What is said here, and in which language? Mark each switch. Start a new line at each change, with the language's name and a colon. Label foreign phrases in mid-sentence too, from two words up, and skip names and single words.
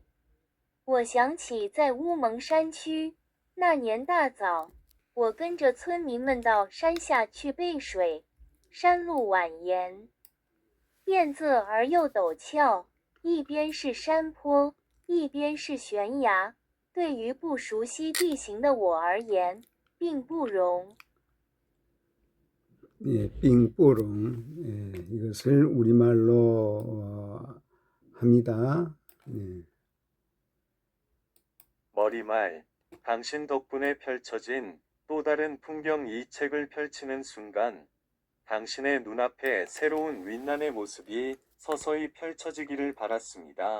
Chinese: 我想起在乌蒙山区，那年大早，我跟着村民们到山下去背水，山路蜿蜒，变仄而又陡峭，一边是山坡，一边是悬崖，对于不熟悉地形的我而言，并不容。
Korean: 예, 빙뽀롱. 예, 이것을 우리말로 합니다. 예. 머리말, 당신 덕분에 펼쳐진 또 다른 풍경. 이 책을 펼치는 순간 당신의 눈앞에 새로운 윈난의 모습이 서서히 펼쳐지기를 바랐습니다.